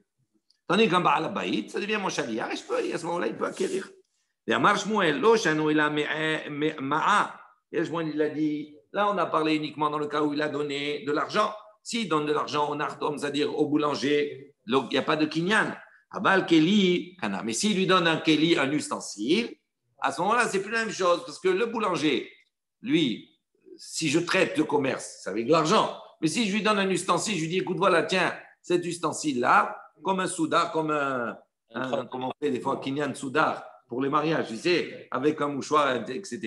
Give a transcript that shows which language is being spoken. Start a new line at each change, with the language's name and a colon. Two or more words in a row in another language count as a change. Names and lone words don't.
French: Tandis qu'un
Hebrew: בעל הבית,
French: ça devient mon chaliard et à ce moment-là, il peut acquérir. Et à Shmuel, il a dit, là, on a parlé uniquement dans le cas où il a donné de l'argent. S'il donne de l'argent au nartom, c'est-à-dire au boulanger, il n'y a pas de kinyan.
Hebrew: אבל כלי,
French: mais s'il lui donne un Keli, un ustensile, à ce moment-là, c'est plus la même chose. Parce que le boulanger, lui, si je traite le commerce, c'est avec de l'argent. Mais si je lui donne un ustensile, je lui dis, écoute, voilà, tiens, cet ustensile-là, comme un soudar, comme comment on fait des fois,
Hebrew: קנין סודר
French: pour les mariages, tu sais, avec un mouchoir, etc.